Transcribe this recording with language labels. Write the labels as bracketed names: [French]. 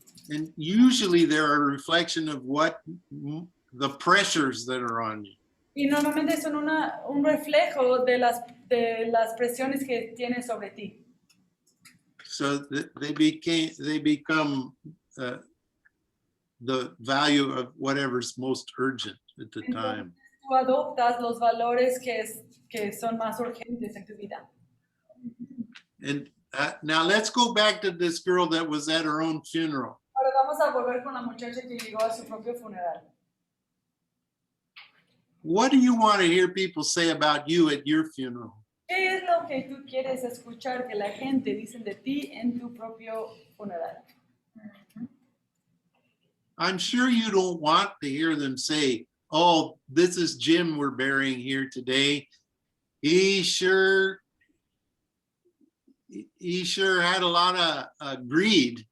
[English] And usually they're a reflection of what the pressures that are on you. [Spanish] Y normalmente son un reflejo de las presiones que tienes sobre ti. [English] So they become the value of whatever's most urgent at the time. [Spanish] Tú adoptas los valores que son más urgentes en tu vida. [English] And now let's go back to this girl that was at her own funeral. [Spanish] Ahora vamos a volver con la muchacha que llegó a su propio funeral. [English] What do you want to hear people say about you at your funeral? [Spanish] ¿Qué es lo que tú quieres escuchar que la gente dice de ti en tu propio funeral? [English] I'm sure you don't want to hear them say, oh, this is Jim we're burying here today. He sure had a lot of greed.